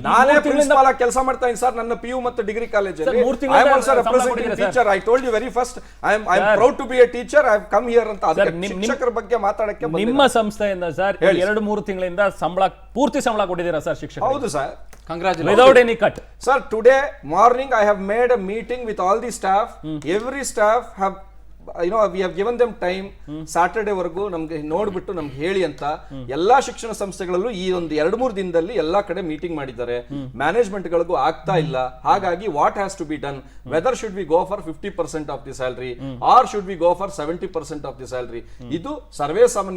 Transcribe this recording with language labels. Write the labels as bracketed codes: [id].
[kn] ನಾನೇ ಪ್ರಿನ್ಸಿಪಾಲ್ ಆಗಿ ಕೆಲಸ ಮಾಡ್ತಾ ಇದ್ದೀನಿ ಸರ್ ನನ್ನ PU ಮತ್ತು ಡಿಗ್ರಿ ಕಾಲೇಜಲ್ಲಿ. [en] I am also representing teacher. I told you very first, I am proud to be a teacher. I have come here [kn] ಅಂತ ಶಿಕ್ಷಕರ ಬಗ್ಗೆ ಮಾತಾಡಕ್ಕೆ ನಿಮ್ಮ ಸಂಸ್ಥೆಯಿಂದ ಸರ್ 2-3 ತಿಂಗಳಿಂದ ಪೂರ್ತಿ ಸಂಬಳ ಕೊಟ್ಟಿದ್ದೀರಾ ಸರ್ ಶಿಕ್ಷಕರು? ಹೌದು sir. [en] Congratulations. Without any cut. Sir, today morning I have made a meeting with all the staff. Every staff have, we have given them time. [kn] Saturday ವರೆಗೂ ನಮ್ಗೆ ನೋಡ್ಬಿಟ್ಟು ನಮ್ಗೆ ಹೇಳಿ ಅಂತ ಎಲ್ಲಾ ಶಿಕ್ಷಣ ಸಂಸ್ಥೆಗಳಲ್ಲೂ ಈ ಒಂದು 2-3 ದಿನದಲ್ಲಿ ಎಲ್ಲಾ ಕಡೆ ಮೀಟಿಂಗ್ ಮಾಡಿದ್ದಾರೆ. ಮ್ಯಾನೇಜ್ಮೆಂಟ್ ಗಳಿಗೂ ಆಗ್ತಾ ಇಲ್ಲ. ಹಾಗಾಗಿ [en] What has to be done, whether should we go for 50% of the salary or should we go for 70% of the salary. [kn] ಇದು ಸರ್ವೇ ಸಾಮಾನ್ಯ.